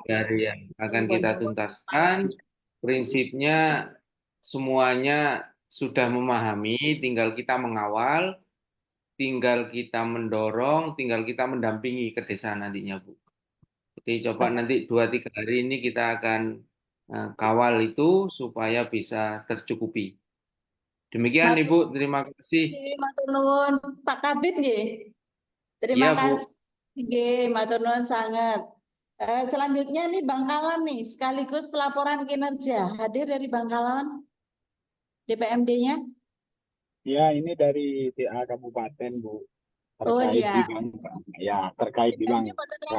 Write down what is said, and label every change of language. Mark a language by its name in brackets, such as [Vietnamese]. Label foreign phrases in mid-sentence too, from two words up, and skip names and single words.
[Indonesian] 2-3 hari yang akan kita tuntaskan. Prinsipnya semuanya sudah memahami, tinggal kita mengawal, tinggal kita mendorong, tinggal kita mendampingi ke desa nantinya, Bu. Jadi coba nanti 2-3 hari ini kita akan kawal itu supaya bisa tercukupi. Demikian [Javanese] Matur [Indonesian] Ibu, terima kasih. [Javanese] matur nuwun Pak Kabid nggih. [Indonesian] Terima Iya, Bu. kasih. [Javanese] Nggih, matur nuwun sangat. [Indonesian] Selanjutnya nih Bangkalan nih, sekaligus pelaporan kinerja. Hadir dari Bangkalan DPMD-nya. Ya, ini dari TA Kabupaten, Bu. Oh Terkait dia. di Bangkalan. Ya, terkait di DPMD Kota Terapung,